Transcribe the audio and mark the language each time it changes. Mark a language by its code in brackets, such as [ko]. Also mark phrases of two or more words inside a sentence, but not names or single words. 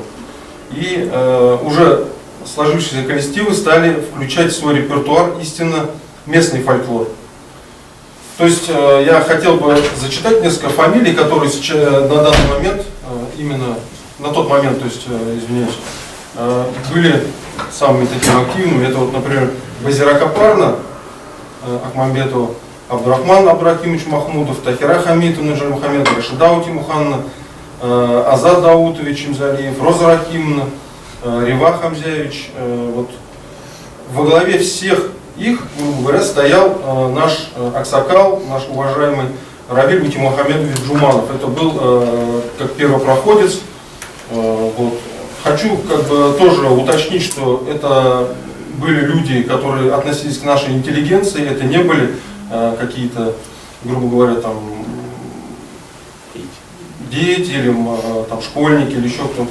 [ru] И уже сложившиеся коллективы стали включать в свой репертуар истинно местный фольклор. То есть я хотел бы зачитать несколько фамилий, которые сейчас, на данный момент, именно на тот момент, то есть, извиняюсь, были самыми такими активными. Это вот, например, Базира Капарна Ахмамбетова, Абдурахман Абдрахимович Махмудов, Тахира Хамитов Наджар Мухаммедов, Рашида Утимуханна, Азад Даутович Имзалиев, Роза Рахимовна, Рива Хамзяевич. Вот. Во главе всех их, грубо говоря, стоял наш аксакал, наш уважаемый Равиль Утимухамедович Джуманов. Это был как первопроходец. Вот. Хочу тоже уточнить, что это были люди, которые относились к нашей интеллигенции, это не были какие-то, грубо говоря, там, дети или там, школьники или еще кто-то.